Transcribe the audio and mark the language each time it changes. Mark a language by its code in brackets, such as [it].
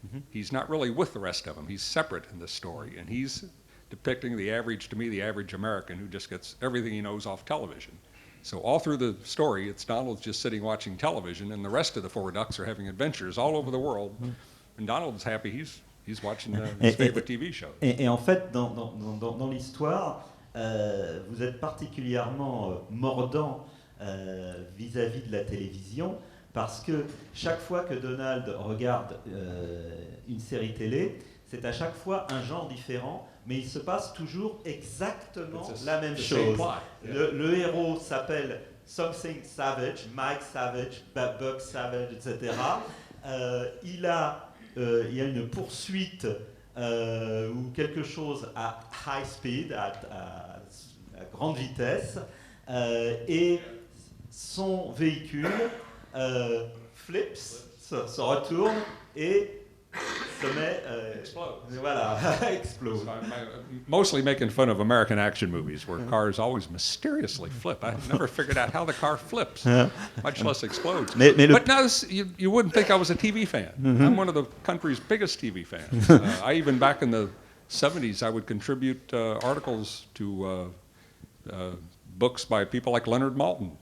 [en] He's not really with the rest of them. He's separate in this story, and he's depicting the average, to me, the average American who just gets everything he knows off television. So all through the story, it's Donald just sitting watching television, and the rest of the four ducks are having adventures all over the world. And Donald's happy he's watching his favorite TV show. [fr] Et en fait, dans l'histoire, vous êtes particulièrement mordant vis-à-vis de la télévision, parce que chaque fois que Donald regarde une série télé, c'est à chaque fois un genre différent, mais il se passe toujours exactement la même chose. Le héros s'appelle Something Savage, Mike Savage, Buck Savage, etc. Il y a une poursuite ou quelque chose à [en] high speed, [fr] à grande vitesse, et son véhicule [en] flips, [fr] se retourne et se met, voilà, explose. [en] So I'm mostly making fun of American action movies where cars always mysteriously flip. I never figured out how the car flips, much less explodes. But now you wouldn't think I was a TV fan. I'm one of the country's biggest TV fans. I even back in the 70s, I would contribute articles to books by people like Leonard Maltin.